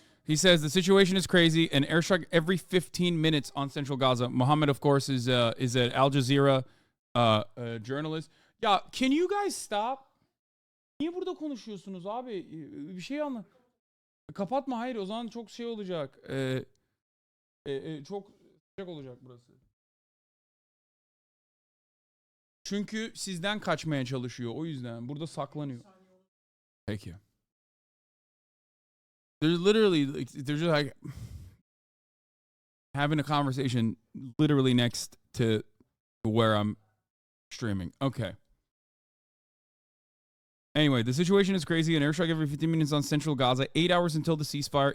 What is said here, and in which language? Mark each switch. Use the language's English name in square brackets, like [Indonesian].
[English] He says the situation is crazy, an airstrike every 15 minutes on central Gaza. Mohammed, of course, is an Al Jazeera journalist. Ya, can you guys stop? [Turkish] Niye burada konuşuyorsunuz abi? Bir şey anla. Kapatma, hayır, o zaman çok şey olacak. Çok sıcak olacak burası. Çünkü sizden kaçmaya çalışıyor, o yüzden burada saklanıyor. Peki. [English] They're just like having a conversation literally next to where I'm streaming. Okay. Anyway, the situation is crazy. An airstrike every 15 minutes on central Gaza. 8 hours until the ceasefire.